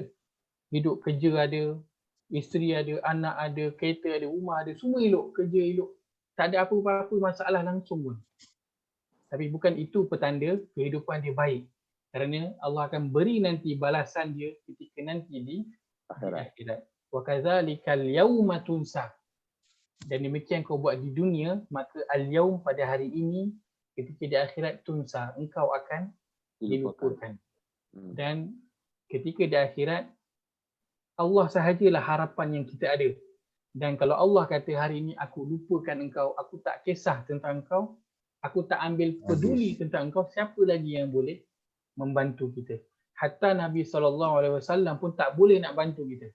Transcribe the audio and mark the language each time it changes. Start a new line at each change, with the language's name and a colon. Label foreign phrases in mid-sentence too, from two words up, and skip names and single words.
Malay: Hidup kerja ada, isteri ada, anak ada, kereta ada, rumah ada, semua elok, kerja elok. Tak ada apa-apa masalah langsung pun. Tapi bukan itu petanda kehidupan dia baik. Kerana Allah akan beri nanti balasan dia ketika nanti di akhirat.
Arabic: Wa kadzalikal yauma tunsa.
Malay: Dan demikian kau buat di dunia, maka al-yaum pada hari ini, ketika di akhirat tunsa, engkau akan dilupakan. Dan ketika di akhirat, Allah sahajalah harapan yang kita ada. Dan kalau Allah kata hari ini aku lupakan engkau, aku tak kisah tentang engkau, aku tak ambil peduli tentang engkau, siapa lagi yang boleh membantu kita? Hatta Nabi SAW pun tak boleh nak bantu kita.